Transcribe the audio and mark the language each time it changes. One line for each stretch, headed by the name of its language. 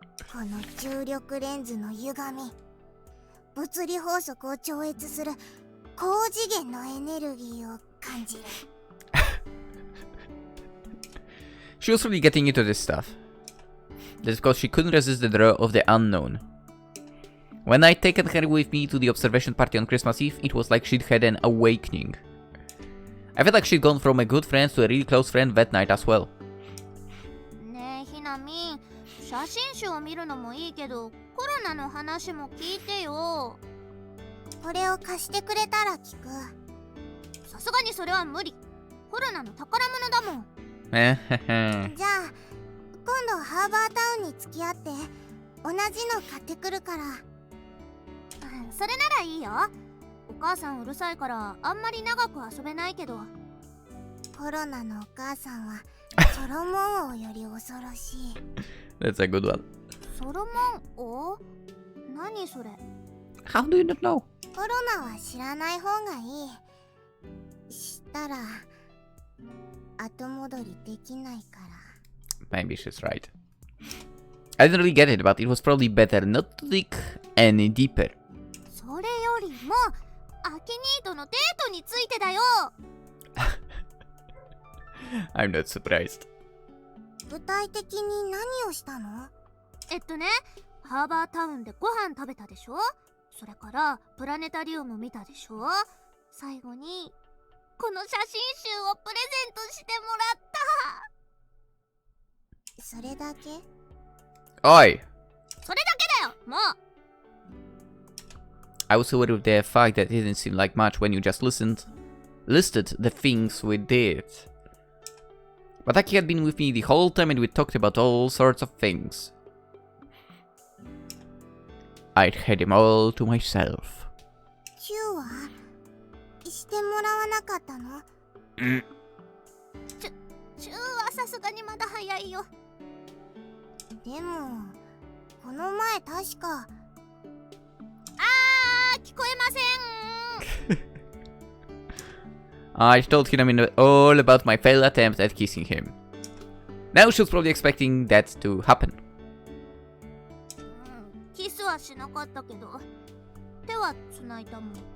Japanese: この重力レンズの歪み、物理法則を超越する高次元のエネルギーを感じる。
English: She was really getting into this stuff. That's because she couldn't resist the draw of the unknown. When I'd taken her with me to the observation party on Christmas Eve, it was like she'd had an awakening. I felt like she'd gone from a good friend to a really close friend that night as well.
Japanese: ねえ、ひなみん、写真集を見るのもいいけど、コロナの話も聞いてよ。これを貸してくれたら聞く。さすがにそれは無理。コロナの宝物だもん。じゃあ、今度ハーバータウンに付き合って、同じの買ってくるから。それならいいよ。お母さんうるさいからあんまり長く遊べないけど。コロナのお母さんはソロモン王より恐ろしい。
English: That's a good one.
Japanese: ソロモン王？何それ？
English: How do you not know?
Japanese: コロナは知らない方がいい。知ったら後戻りできないから。
English: Maybe she's right. I didn't really get it, but it was probably better not to dig any deeper.
Japanese: それよりもアキニーとのデートについてだよ。
English: I'm not surprised.
Japanese: 具体的に何をしたの？ハーバータウンでご飯食べたでしょ。それからプラネタリウム見たでしょ。最後にこの写真集をプレゼントしてもらった。それだけ？
English: Oi!
Japanese: それだけだよ、もう。
English: I was aware of the fact that it didn't seem like much when you just listed the things we did. But Aki had been with me the whole time and we talked about all sorts of things. I'd had him all to myself.
Japanese: チューはしてもらわなかったの？チューはさすがにまだ早いよ。でもこの前確か聞こえません。
English: I told Hinami all about my failed attempt at kissing him. Now she was probably expecting that to happen.
Japanese: キスはしなかったけど手は繋いだもん。